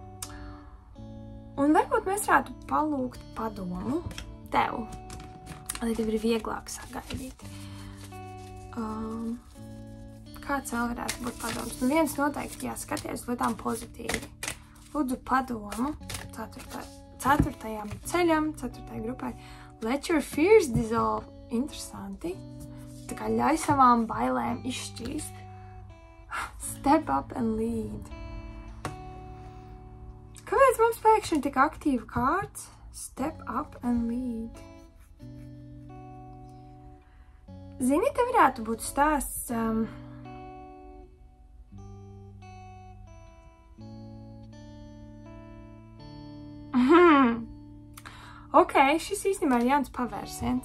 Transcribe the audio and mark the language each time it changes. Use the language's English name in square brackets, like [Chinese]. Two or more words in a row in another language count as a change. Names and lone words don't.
[Latvian] Un varbūt mēs varētu palūgt padomu tev, lai tev ir vieglāk sagaidīt. Kāds vēl varētu būt padoms? Nu, viens noteikti jāskaties lietām pozitīvi. Lūdzu padomu 4. ceļam, 4. grupai. [English] Let your fears dissolve. [Latvian] Interesanti. Tā kā ļauj savām bailēm izšķīst. [English] Step up and lead. [Latvian] Kāpēc mums pēkšņi tik aktīva kārts? [English] Step up and lead. [Latvian] Zini, te varētu būt stāsts... Ok, šis īstenībā ir jauns pavērsiens.